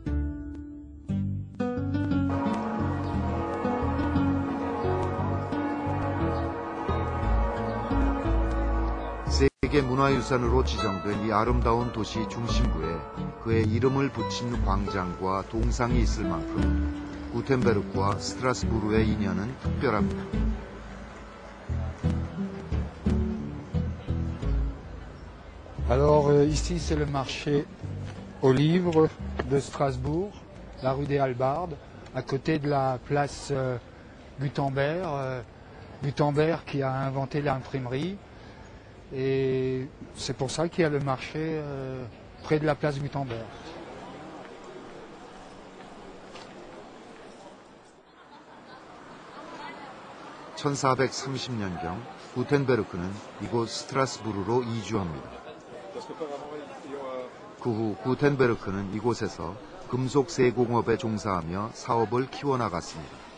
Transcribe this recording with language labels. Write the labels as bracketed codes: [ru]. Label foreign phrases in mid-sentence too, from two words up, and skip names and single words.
[ko] 세계 문화유산으로 지정된 이 아름다운 도시 중심부에 그의 이름을 붙인 광장과 동상이 있을 만큼 구텐베르크와 스트라스부르의 인연은 특별합니다. [fr] Alors ici c'est le marché aux livres de Strasbourg, la rue des Hallebardes, à côté de la place Gutenberg, Gutenberg qui a inventé l'imprimerie. Et c'est pour ça qu'il y a le marché près de la place Gutenberg. [ko] (1430년경) 구텐베르크는 이곳 스트라스부르로 이주합니다. 그 후 구텐베르크는 이곳에서 금속 세공업에 종사하며 사업을 키워나갔습니다.